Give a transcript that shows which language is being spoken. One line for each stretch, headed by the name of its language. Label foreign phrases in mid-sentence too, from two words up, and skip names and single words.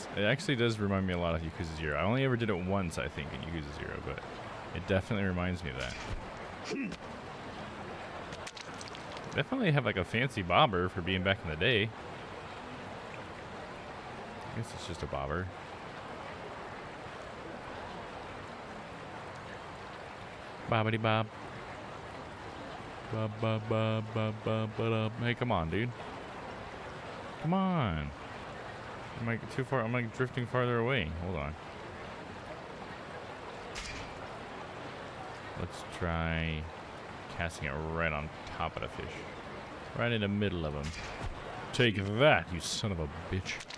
English: It actually does remind me a lot of Yakuza 0. I only ever did it once, I think, in Yakuza 0, but it definitely reminds me of that. Definitely have like a fancy bobber for being back in the day. I guess it's just a bobber. Bobbity bob. Bob bob bob bob bob bob. Hey, come on, dude. Come on. I'm like too far. I'm like drifting farther away. Hold on. Let's try casting it right on top of the fish. Right in the middle of him. Take that, you son of a bitch.